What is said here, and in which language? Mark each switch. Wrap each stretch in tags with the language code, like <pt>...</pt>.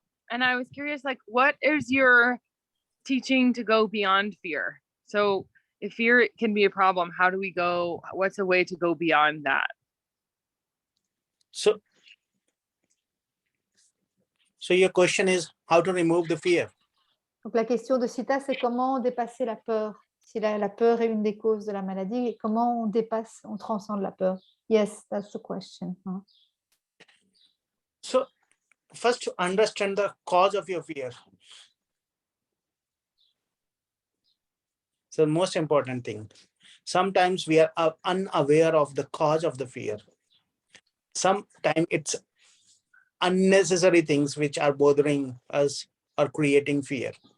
<en>And I was curious, like, what is your teaching to go beyond fear? So if fear can be a problem, how do we go, what's a way to go beyond that? So your question is how to remove the fear.</en> <fr>Donc la question de Sita, c'est comment dépasser la peur. Si la peur est une des causes de la maladie, comment on dépasse, on transcende la peur?</fr> <en>Yes, that's the question. So first, to understand the cause of your fear. So the most important thing. Sometimes we are unaware of the cause of the fear. Sometimes it's unnecessary things which are bothering us or creating fear.</en>